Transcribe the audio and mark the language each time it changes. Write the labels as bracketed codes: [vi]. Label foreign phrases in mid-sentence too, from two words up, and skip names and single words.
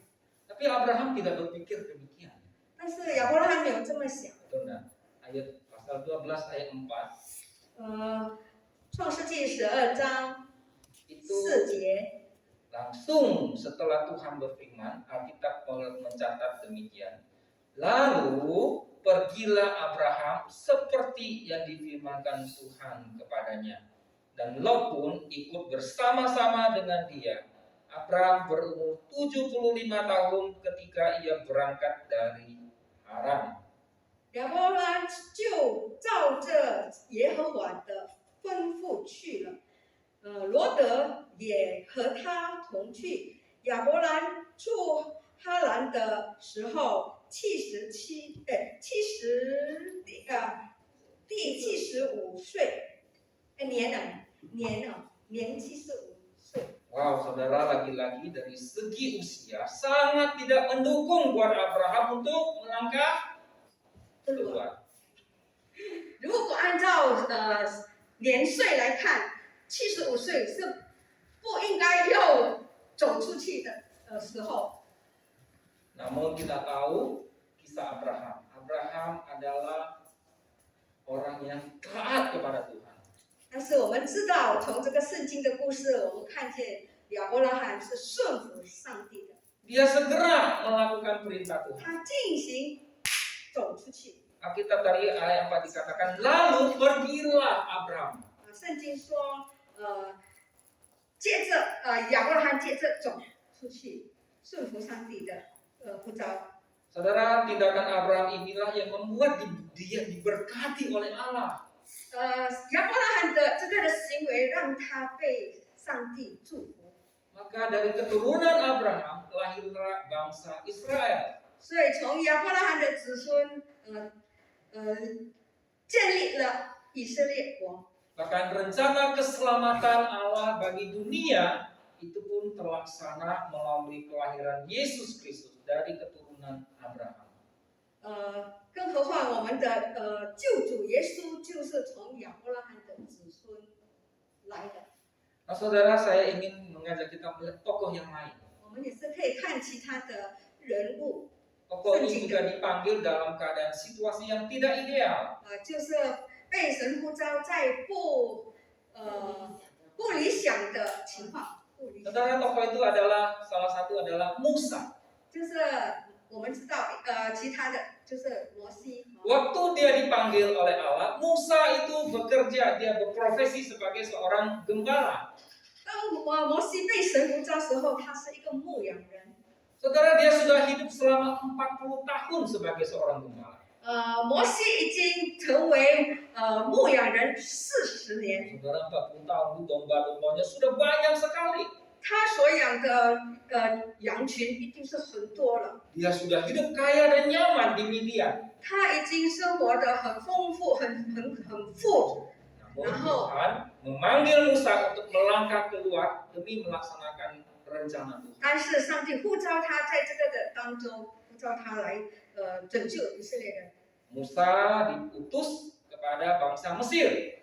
[id] Tapi Abraham tidak berpikir demikian. [zh] 但是亚伯拉罕没有这么想。 [id] Betul nggak? Ayat pasal 12 ayat 4. [zh] 创世纪12章 [id] Itu [zh] 4节。 [id] langsung setelah Tuhan berfirman, Alkitab mencatat demikian. Lalu pergilah Abraham seperti yang difirmankan Tuhan kepadanya. Dan Lot pun ikut bersama-sama dengan dia. Abraham berumur 75 tahun ketika ia berangkat dari Haran. [zh] 亚伯兰就照着耶和华的吩咐去了。罗德也和他同去。亚伯兰出哈兰的时候第75岁，年75岁。 [id] Wow, saudara, lagi-lagi dari segi usia sangat tidak mendukung buat Abraham untuk melangkah keluar. [zh] 如果按照年岁来看，75岁是不应该要走出去的时候。 [id] Namun kita tahu kisah Abraham. Abraham adalah orang yang taat kepada Tuhan. [zh] 但是我们知道，从这个圣经的故事，我们看见亚伯拉罕是顺服上帝的， [id] Dia segera melakukan perintah Tuhan. [zh] 他进行走出去。 [id] Alkitab tadi ayat 4 dikatakan, lalu pergilah Abraham. [zh] 圣经说，接着亚伯拉罕接着走出去，顺服上帝的呼召。 [id] Saudara, tindakan Abraham inilah yang membuat dia diberkati oleh Allah. [zh] 亚伯拉罕的这个的行为让他被上帝祝福， [id] Maka dari keturunan Abraham lahirlah bangsa Israel. [zh] 所以从亚伯拉罕的子孙，建立了以色列国。 [id] Bahkan rencana keselamatan Allah bagi dunia itu pun terlaksana melalui kelahiran Yesus Kristus dari keturunan Abraham. [zh] 更何况我们的救主耶稣就是从亚伯拉罕的子孙来的。 [id] Nah, saudara, saya ingin mengajak kita melihat tokoh yang lain. [zh] 我们也是可以看其他的人物， [id] Tokoh ini juga dipanggil dalam keadaan situasi yang tidak ideal. [zh] 就是被神呼召在不理想的情况，不理想。 [id] Saudara, tokoh itu adalah salah satu adalah Musa. [zh] 就是我们知道其他的就是摩西。 [id] Waktu dia dipanggil oleh Allah, Musa itu bekerja, dia berprofesi sebagai seorang gembala. [zh] 当摩西被神呼召时候，他是一个牧羊人。 [id] Saudara, dia sudah hidup selama 40 tahun sebagai seorang gembala. [zh] 摩西已经成为牧羊人40年， [id] Saudara, 40 tahun domba-dombanya sudah banyak sekali. [zh] 他所养的羊群一定是很多了。 [id] Dia sudah hidup kaya dan nyaman di Midian. [zh] 他已经生活的很丰富，很富。 [id] Namun Tuhan memanggil Musa untuk melangkah keluar demi melaksanakan rencana Tuhan. [zh] 但是上帝呼召他在这个的当中，呼召他来拯救以色列人。 [id] Musa diutus kepada bangsa Mesir.